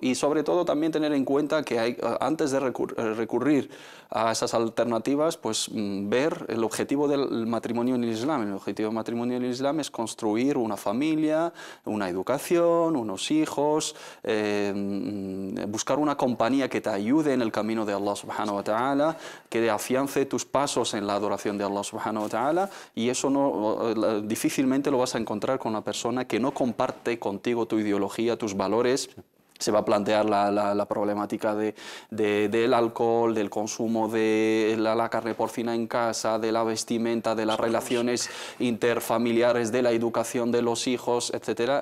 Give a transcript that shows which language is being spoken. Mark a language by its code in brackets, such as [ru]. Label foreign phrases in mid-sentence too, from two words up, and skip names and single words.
[es] Y sobre todo también tener en cuenta que antes de recurrir a esas alternativas, pues ver el objetivo del matrimonio en el Islam. El objetivo del matrimonio en el Islam es construir una familia, una educación, unos hijos, buscar una compañía que te ayude en el camino de [ar] الله سبحانه وتعالى, [es] que afiance tus pasos en la adoración de [ar] الله سبحانه وتعالى, [es] y eso difícilmente lo vas a encontrar con una persona que no comparte contigo tu ideología, tus valores. Se va a plantear la problemática del alcohol, del consumo de la carne porcina en casa, de la vestimenta, de las relaciones interfamiliares, de la educación de los hijos, etc.